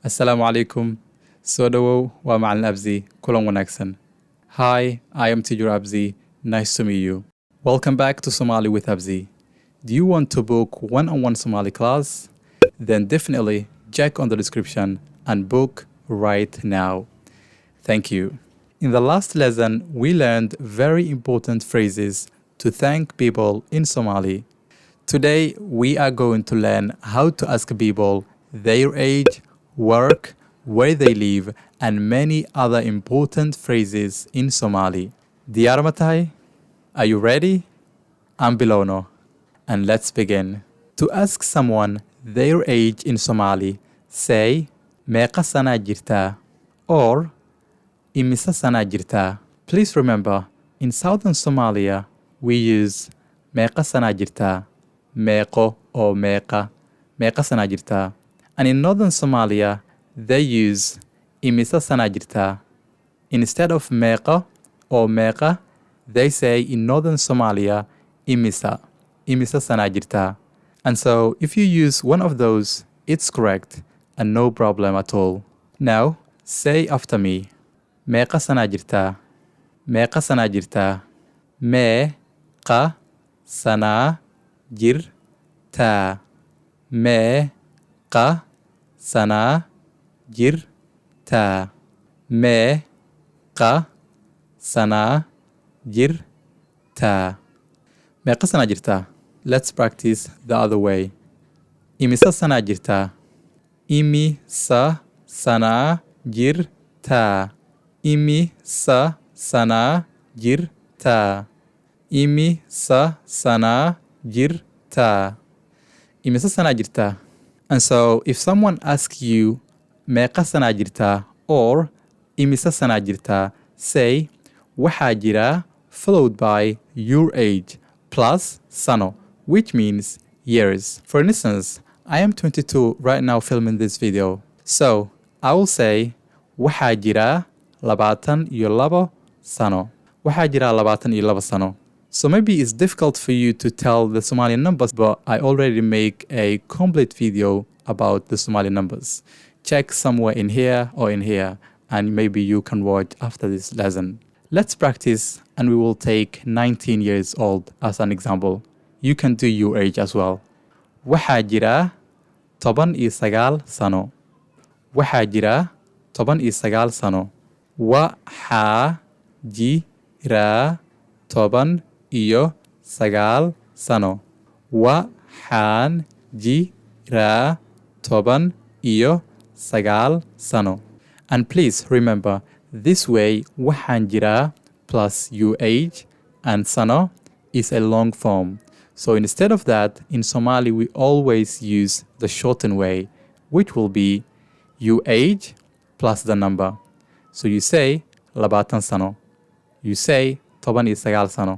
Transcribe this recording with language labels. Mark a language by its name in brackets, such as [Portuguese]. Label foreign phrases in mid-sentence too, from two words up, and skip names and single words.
[Arabic] Assalamu alaikum. [Somali] Soo dhawow waa macalin Abzi. Kulan wanaagsan. [English] Hi, I am teacher Abzi. Nice to meet you. Welcome back to Somali with Abzi. Do you want to book one-on-one Somali class? Then definitely check on the description and book right now. Thank you. In the last lesson, we learned very important phrases to thank people in Somali. Today, we are going to learn how to ask people their age, work, where they live, and many other important phrases in Somali. [Somali] Diyaar ma tahay? [English] Are you ready? I'm Bilono. And let's begin. To ask someone their age in Somali, say, [Somali] meeqa sana jirtaa? Or, imisa sana jirtaa? [English] Please remember, in southern Somalia, we use [Somali] meeqa sana jirtaa, [English] meeqo or meeqa, [Somali] meeqa sana jirtaa. [English] And in northern Somalia, they use [Somali] imisa sana jirtaa. [English] Instead of meeqa or meeqa, they say in northern Somalia, [Somali] imisa, imisa sana jirtaa. [English] And so if you use one of those, it's correct and no problem at all. Now, say after me. [Somali] Meeqa sana jirtaa? Meeqa sana jirtaa? Meeqa sana jirtaa? Meeqa sana jirtaa? Meeqa sana jirtaa? Meeqa sana jirtaa? [English] Let's practice the other way. [Somali] Imisa sana jirtaa? Imisa sana jirtaa? Imisa sana jirtaa? Imisa sana jirtaa? Imisa sana jirtaa? [English] And so if someone asks you [Somali] meeqa sana jirtaa [English] or [Somali] imisa sana jirtaa, [English] say [Somali] waxaa jira [English] followed by your age plus sano, which means years. For instance, I am 22 right now filming this video. So I will say [Somali] waxaa jira 22 sano. [English] Waxaa jira 22 sano. So maybe it's difficult for you to tell the Somali numbers, but I already make a complete video about the Somali numbers. Check somewhere in here or in here, and maybe you can watch after this lesson. Let's practice, and we will take 19 years old as an example. You can do your age as well. [Somali] Waxaa jira 19 sano. Waxaa jira 19 sano. Waxaa jira 19 sano. Waxaan jiraa 19 sano. [English] And please remember, this way [Somali] waxaan jiraa [English] plus your age and sano is a long form. So instead of that, in Somali we always use the shortened way, which will be your age plus the number. So you say 20 sano. You say 19 sano.